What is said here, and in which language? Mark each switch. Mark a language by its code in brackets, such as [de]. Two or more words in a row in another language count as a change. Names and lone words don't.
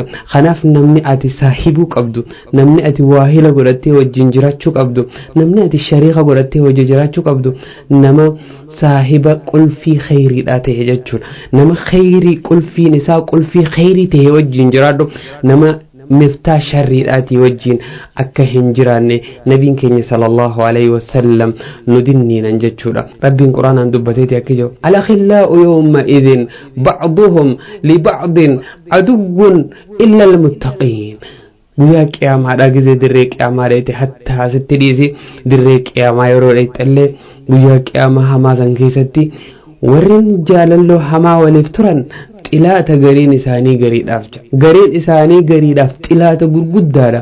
[om] kanaaf namni ati saahibuu qabdu namni ati waahila godhattee wajjin jiraachuu qabdu namni ati shariika godhattee wajjin jiraachuu qabdu nama saahiba qulfii khayriidha ta'e jechuudha. nama khayrii qulfiin isaa qulfii khayrii ta'e wajjin jiraadhu nama miftaa sharriidhaati wajjin akka hin jiraanne nabiin keenya [ar] صلى الله عليه وسلم [om] nu dinniinan jechuudha. rabbiin quraanaan dubbateeti akka jiru [ar] الأخلاء يومئذ بعضهم لبعض عدو إلا المتقين. [om] guyyaa qiyaamaadha gizee dirree qiyaamaadhaati hatta asitti dhiisi dirree qiyaamaa yeroo dheexxallee guyyaa qiyaamaa hamaa san keessatti warrin jaalalloo hamaa waliif turan xilaata gariin isaanii gariidhaaf xilaata gurguddaadha.